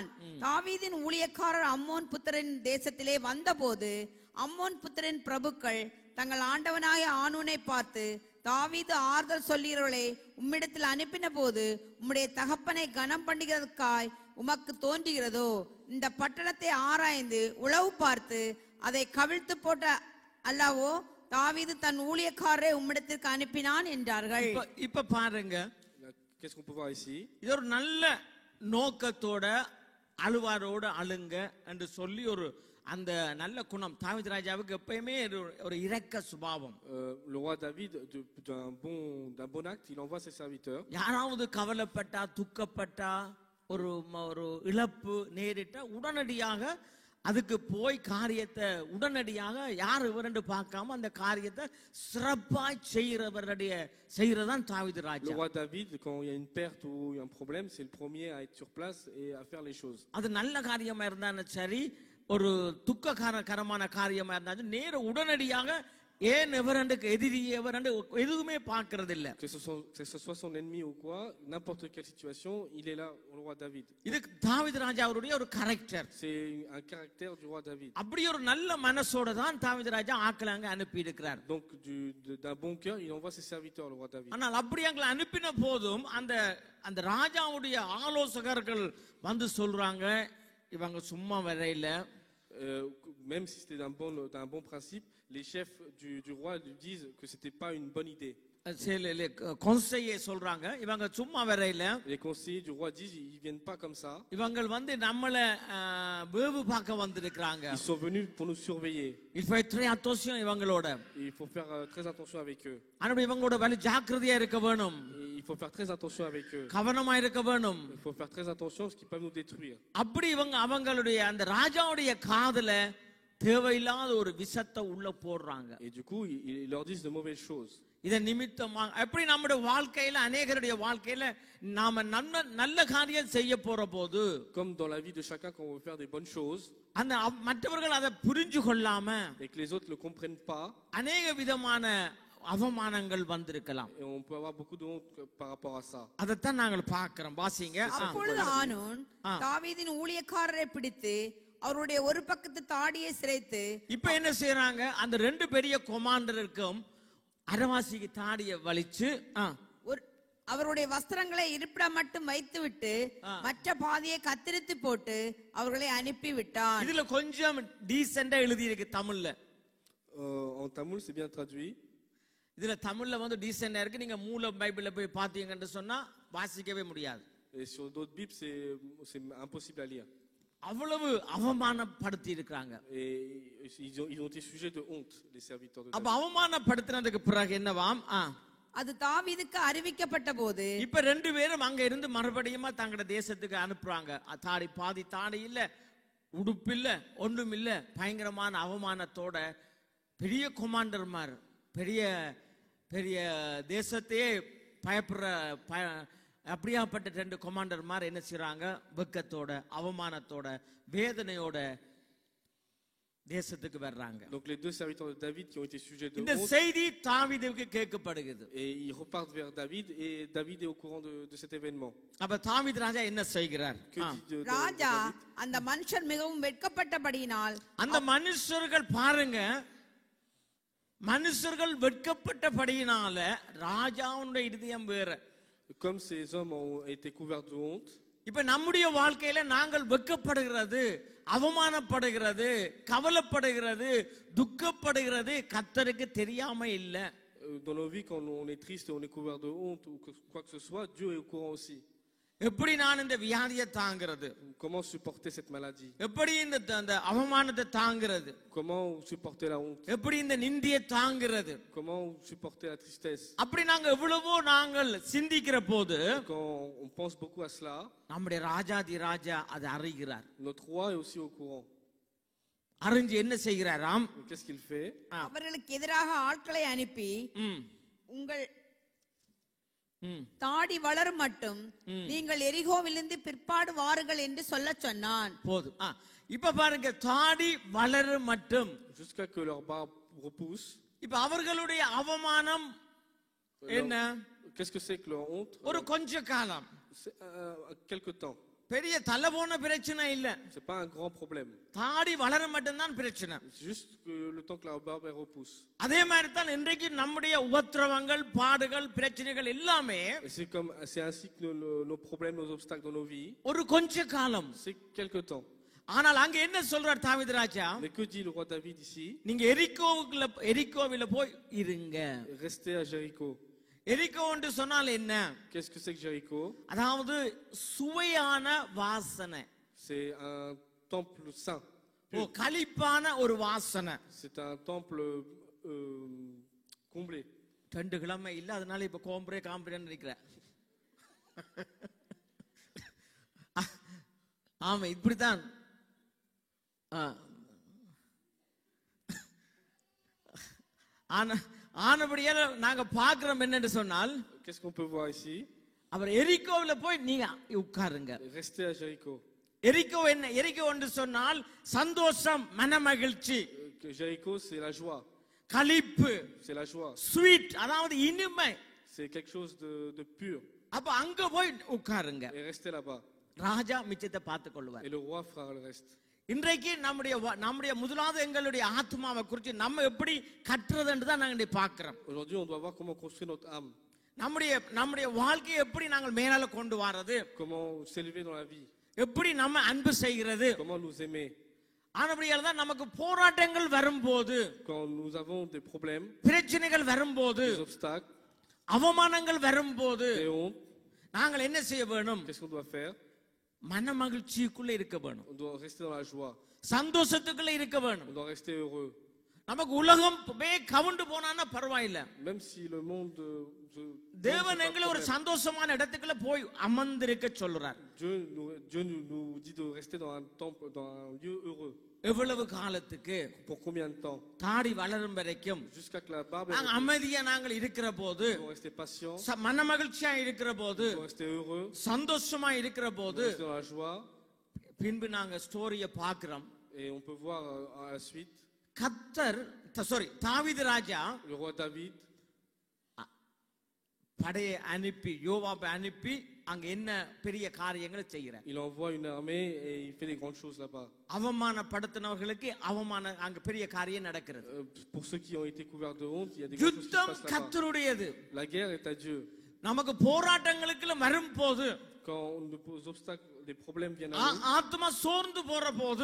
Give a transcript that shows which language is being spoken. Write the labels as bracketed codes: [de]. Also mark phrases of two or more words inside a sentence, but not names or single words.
[ta] தாவீதின் ஊழியக்காரர் அம்மோன் புத்திரன் தேசத்திலே வந்தபோது அம்மோன் புத்திரன் பிரபுக்கள் தங்கள் ஆண்டவனாகிய ஆனூனை பார்த்து, தாவீது ஆறுதல் சொல்கிறவளை உம்மிடத்தில் அனுப்பின போது உம்முடைய தகப்பனை கனம் பண்ணுகிறதுக்காய் உமக்கு தோன்றுகிறதோ? இந்த பட்டணத்தை ஆராய்ந்து உளவு பார்த்து அதை கவிழ்த்து போட்ட அல்லவோ தாவீது தன் ஊழியக்காரரை உம்மிடத்திற்கு அனுப்பினான் என்றார்கள். இப்ப பாருங்க, [fr] Qu'est-ce qu'on peut voir ici? [ta] இது ஒரு நல்ல நோக்கத்தோட அழுவாரோட அழுங்க என்று சொல்லி ஒரு அந்த நல்ல குணம் தாவீது ராஜாவுக்கு எப்பயுமே ஒரு இரக்க சுபாவம். [fr] Le roi David, d'un bon acte, il envoie ses serviteurs. [ta] யாராவது கவலைப்பட்டா, துக்கப்பட்டா, ஒரு இழப்பு நேரிட்ட உடனடியாக அதுக்கு போய் காரியத்தை உடனடியாக யார் இவரென்று பார்க்காம அந்த காரியத்தை சிறப்பாய் செய்யறதான் தாவீது ராஜா. [fr] Le roi David, quand il y a une perte ou un problème, c'est le premier à être sur place et à faire les choses. [ta] அது நல்ல காரியமா இருந்தாலும் சரி, ஒரு துக்ககரமான காரியமா இருந்தாலும் நேர உடனடியாக ஏன் எவரண்டுக்கு எதிரி எவரண்டு எதுவுமே பார்க்கறது இல்ல. [fr] Que ce soit son ennemi ou quoi, n'importe quelle situation, il est là, le roi David. [ta] இது தாவீது ராஜாவுடைய ஒரு கரெக்டர். [fr] C'est un caractère du roi David. [ta] அப்படி ஒரு நல்ல மனசோட தான் தாவீது ராஜா ஆட்களை அங்க அனுப்பி இருக்கிறார். [fr] Donc d'un bon cœur, il envoie ses serviteurs, le roi David. [ta] ஆனால் அப்படி அங்க அனுப்பின போதும் அந்த ராஜாவுடைய ஆலோசகர்கள் வந்து சொல்றாங்க, இவங்க சும்மா வரையில. [fr] Même si c'était d'un bon principe, les chefs du roi lui disent que c'était pas une bonne idée. [ta] conseiller சொல்றாங்க, இவங்க சும்மா வரையில. [fr] Les conseillers du roi disent ils viennent pas comme ça. [ta] இவங்க வந்து நம்மள வேவு பார்க்க வந்திருக்காங்க. [fr] Ils sont venus pour nous surveiller. Il faut être très attention இவங்களோட. Il faut faire très attention avec eux. [ta] ஆனா இவங்களோட வலி ஜாக்கிரதையா இருக்க வேணும். [fr] Il faut faire très attention avec eux. [ta] கவனமா இருக்க வேணும். [fr] Il faut faire très attention parce qu'ils peuvent nous détruire. [ta] அப்படி அவங்களுடைய அந்த ராஜாவுடைய காதுல தேவையில்லாத ஒரு விஷத்தை உள்ள போடுறாங்க. [fr] Et du coup, ils leur disent de mauvaises choses. [ta] இத நிமித்தமா எப்படி நம்முடைய வாழ்க்கையில அநேகருடைய வாழ்க்கையில நாம நல்ல காரியம் செய்ய போற போது, [fr] Comme dans la vie de chacun quand on veut faire des bonnes choses, [ta] அந்த மற்றவர்கள் அதை புரிஞ்சு கொள்ளாம [fr] et que les autres le comprennent pas, [ta] அநேக விதமான அவமானங்கள் வந்திருக்கலாம். [fr] et on peut avoir beaucoup de honte par rapport à ça. [ta] அதைத்தான் நாங்கள் பார்க்கிறோம். வாசிங்க. அப்பொழுது ஆனூன் தாவீதின் ஊழியக்காரரை பிடித்து அவருடைய ஒரு பக்கத்து தாடியை சிரைத்து. இப்ப என்ன செய்யறாங்க, அந்த 2 பெரிய கொமாண்டருக்கும் அரவாசிக்கு தாடியை வலிச்சு அவருடைய வஸ்திரங்களை இருப்பிடம் மட்டும் வைத்துவிட்டு மற்ற பாதியை கத்திரித்து போட்டு அவர்களை அனுப்பி விட்டார். இதுல கொஞ்சம் டீசெண்டா எழுதி இருக்கு தமிழ்ல. [fr] En tamoul c'est bien traduit. [ta] இதுல தமிழ்ல வந்து டீசெண்டா இருக்கு. நீங்க மூல பைபிள்ல போய் பாத்தீங்கன்னு சொன்னா வாசிக்கவே முடியாது. [fr] Et sur d'autres bibles c'est impossible à lire. [ta] அவ்வளவு அவமானப்படுத்தி இருக்காங்க. [fr] Et ils ont été sujets de honte, les serviteurs de David. [ta] அப்ப அவமானப்படுத்தினதுக்கு பிறகு என்னவாம், அது தாவீதுக்கு அறிவிக்கப்பட்ட போது இப்ப 2 பேரும் அங்க இருந்து மறுபடியும் தங்களோட தேசத்துக்கு அனுப்புறாங்க. பாதி தாடி இல்ல, உடுப்பு இல்ல, ஒன்றும் இல்ல, பயங்கரமான அவமானத்தோட பெரிய கொமாண்டர்மார், பெரிய பெரிய தேசத்தையே பயப்படுற அப்படியாப்பட்ட 2 கொமாண்டர்மார் என்ன செய்றாங்க, வெக்கத்தோட அவமானத்தோட வேதனையோட தேசத்துக்கு வர்றாங்க. [fr] Donc les 2 serviteurs de David qui ont été sujets de [ta] இந்த [fr] honte, [ta] செய்தி தாவீதுக்கு கேட்கப்படுகிறது. [fr] et ils repartent vers David et David est au courant de cet événement. [ta] அப்ப தாவீது ராஜா என்ன செய்கிறார்? [fr] Que dit de [ta] ராஜா [fr] David? [ta] அந்த மனுஷர் மிகவும் வெட்கப்பட்டபடியினால், அந்த மனுஷர்கள் பாருங்க, மனுஷர்கள் வெட்கப்பட்டபடியினால ராஜாவுடைய இதயம் வேற. [fr] Comme ces hommes ont été couverts de honte, [ta] இப்ப நம்முடைய வாழ்க்கையில நாங்கள் வெட்கப்படுகிறது, அவமானப்படுகிறது, கவலைப்படுகிறது, துக்கப்படுகிறது கர்த்தருக்கு தெரியாம இல்ல. [fr] dans nos vies quand on est triste et on est couvert de honte ou quoi que ce soit, Dieu est au courant aussi. [ta] எப்படி நான் இந்த வியாதியை தாங்கிறது, [fr] Comment supporter cette maladie? [ta] எப்படி இந்த அவமானத்தை தாங்கிறது, [fr] Comment supporter la honte? [ta] எப்படி இந்த நிந்தியை தாங்கிறது. [fr] Comment supporter la tristesse? [ta] அப்படி நாங்க எவ்வளவோ நாங்கள் சிந்திக்கிற போது [fr] Quand on pense beaucoup à cela, [ta] நம்முடைய ராஜாதி ராஜா அதை அறிகிறார். [fr] notre roi est aussi au courant. [ta] அறிஞ்சு என்ன செய்கிறாராம்? [fr] Qu'est-ce qu'il fait? [ta] அவர்களுக்கு எதிராக ஆட்களை அனுப்பி ம், உங்கள் ம். தாடி வளரும் மட்டும் நீங்கள் எரிகோவிலிருந்து பிற்பாடு வாருங்கள் என்று சொல்ல சொன்னான். போதும். இப்ப பாருங்க, தாடி வளர மட்டும். [fr] Jusqu'à que leur barbe repousse. [ta] இப்ப அவர்களுடைய அவமானம் என்ன? [fr] Qu'est-ce que c'est que leur honte? [ta] ஒரு கொஞ்ச காலம், [fr] C'est quelque temps. [ta] பெரிய தலை போன பிரச்சனை இல்ல. [fr] C'est pas un grand problème. [ta] தாடி வளர மட்டும்தான் பிரச்சனை. [fr] C'est juste que le temps que la barbe elle repousse. [ta] அதே மாதிரி தான் இன்றைக்கு நம்முடைய உபத்திரவங்கள், பாடுகள், பிரச்சனைகள் எல்லாமே [fr] Et c'est ainsi que nos problèmes, nos obstacles dans nos vies. [ta] ஒரு கொஞ்ச காலம். [fr] C'est quelque temps. [ta] ஆனால் அங்க என்ன சொல்றார் தாவீது ராஜா? [fr] Mais que dit le roi David ici? [ta] நீங்க எரிகோவில போய் இருங்க. [fr] Restez à Jéricho. [ta] எரிகோ என்று சொன்னால் என்ன? [fr] Qu'est-ce que c'est que Jéricho? [ta] அதாவது சுவையான வாசனை. [fr] C'est un temple saint. [ta] களிப்பான ஒரு வாசனை. [fr] C'est un temple comblé. [ta] 2 கிழமை இல்ல, அதனால இப்ப காம்பிரேன்னு இருக்கிற. ஆமா, இப்படித்தான். ஆனபடியால நாங்க பாக்குறோம் என்னன்னு சொன்னால், [fr] Qu'est-ce qu'on peut voir ici? [ta] அவர் எரிகோவில போய் நீங்க உட்காருங்க. [fr] Restez à Jéricho. [ta] எரிகோ என்ன? எரிகோ என்று சொன்னால் சந்தோஷம், மனமகிழ்ச்சி. [fr] Jéricho, c'est la joie. [ta] களிப்பு, [fr] C'est la joie. [ta] ஸ்வீட், அதாவது இனிமை. [fr] C'est quelque chose de pur. [ta] அப்ப அங்க போய் உட்காருங்க. [fr] Et restez là-bas. [ta] ராஜா மிச்சத்தை பார்த்துக் கொள்வார். [fr] Et le roi fera le reste. [ta] இன்றைக்கு நம்முடைய முதலாவது எங்களுடைய ஆத்மாவை குறித்து நம்ம எப்படி கற்றுறதுன்னு தான் நாங்க பார்க்கிறோம். [fr] Aujourd'hui, on doit voir comment construire notre âme. [ta] நம்முடைய வாழ்க்கையை எப்படி நாங்கள் மேலால கொண்டு வரது, [fr] Comment s'élever dans la vie. [ta] எப்படி நம்ம அன்பு செய்கிறது. [fr] Comment nous aimer. [ta] ஆனபடியால் தான் நமக்கு போராட்டங்கள் வரும்போது, [fr] Quand nous avons des problèmes, [ta] பிரச்சனைகள் வரும்போது, [fr] des obstacles, [ta] அவமானங்கள் வரும்போது [fr] des hontes, [ta] நாங்கள் என்ன செய்ய வேணும்? [fr] qu'est-ce qu'on doit faire? [ta] மன மகிழ்ச்சிக்குள்ள இருக்க வேணும். [fr] On doit rester dans la joie. [ta] சந்தோஷத்துக்குள்ள இருக்க வேணும். [fr] On doit rester heureux. [ta] நமக்கு உலகம் கவுண்டு போனான்னா பரவாயில்ல. [fr] Même si le monde [ta] தேவன் எங்களை ஒரு சந்தோஷமான இடத்துக்குள்ள போய் அமர்ந்திருக்க சொல்றார். [fr] Dieu nous dit de rester dans un temple, dans un lieu heureux. [ta] எவ்வளவு காலத்துக்கு? [fr] Pour combien de temps? [ta] தாடி வளரும் வரைக்கும். [fr] Jusqu'à que la barbe [ta] நாங்க அமைதியா நாங்கள் இருக்கிற போது, [fr] nous rester patients, [ta] மன மகிழ்ச்சியா இருக்கிற போது, [fr] nous rester heureux, [ta] சந்தோஷமா இருக்கிற போது, [fr] rester dans la joie. [ta] பின்பு நாங்க ஸ்டோரிய பார்க்கிறோம். [fr] Et on peut voir à la suite [ta] தாவீது ராஜா [fr] le roi David [ta] படையை அனுப்பி, யோவாபை அனுப்பி அங்க என்ன பெரிய காரியங்களை செய்கிறார். [fr] il envoie une armée et il fait des grandes choses là-bas. [ta] அவமானப்படுத்தினவர்களுக்கு அங்க பெரிய காரியம் நடக்கிறது. [fr] Pour ceux qui ont été couverts de honte, il y a des grandes choses qui se [ta] யுத்தம் [fr] passent là-bas. [ta] கர்த்தருடையது. [fr] La guerre est à Dieu. [ta] நமக்கு போராட்டங்களுக்கு வரும்போது, [fr] Quand nos obstacles, des problèmes viennent à nous, [ta] ஆத்மா சோர்ந்து போற போது,